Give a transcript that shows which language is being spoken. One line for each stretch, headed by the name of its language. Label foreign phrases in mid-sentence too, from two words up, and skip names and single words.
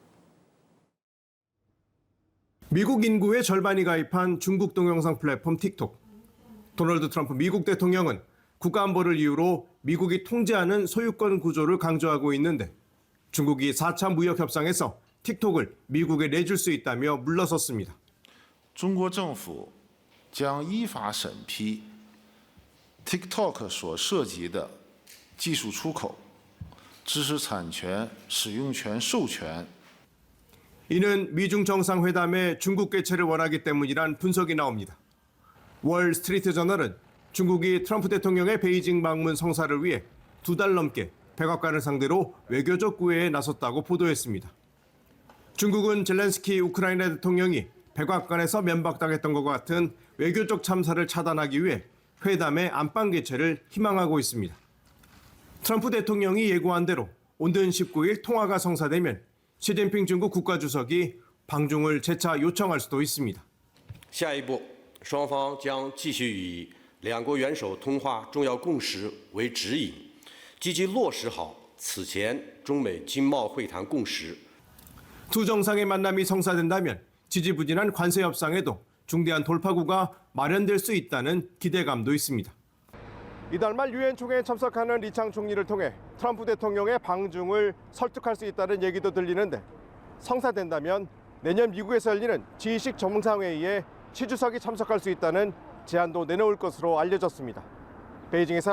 Korean: 미국 인구의 절반이 가입한 중국 동영상 플랫폼 틱톡. 도널드 트럼프 미국 대통령은 국가안보를 이유로 미국이 통제하는 소유권 구조를 강조하고 있는데 중국이 4차 무역 협상에서 틱톡을 미국에 내줄 수 있다며 물러섰습니다.
Chinese: 中国政府将依法审批 TikTok 所涉及的技术出口、知识产权、使用权授权
Korean: 이는 미중 정상회담에 중국 개최를 원하기 때문이란 분석이 나옵니다. 월스트리트 저널은 중국이 트럼프 대통령의 베이징 방문 성사를 위해 2달 넘게 백악관을 상대로 외교적 구애에 나섰다고 보도했습니다. 중국은 젤렌스키 우크라이나 대통령이 백악관에서 면박당했던 것과 같은 외교적 참사를 차단하기 위해 회담의 안방 개최를 희망하고 있습니다. 트럼프 대통령이 예고한 대로 오는 19일 통화가 성사되면 시진핑 중국 국가주석이 방중을 재차 요청할 수도 있습니다.
Chinese: 下一步，双方将继续以两国元首通话重要共识为指引，积极落实好此前中美经贸会谈共识。
Korean: 두 정상의 만남이 성사된다면 지지부진한 관세 협상에도 중대한 돌파구가 마련될 수 있다는 기대감도 있습니다. 이달 말 유엔 총회에 참석하는 리창 총리를 통해 트럼프 대통령의 방중을 설득할 수 있다는 얘기도 들리는데 성사된다면 내년 미국에서 열리는 G20 정상회의에 시 주석이 참석할 수 있다는 제안도 내놓을 것으로 알려졌습니다.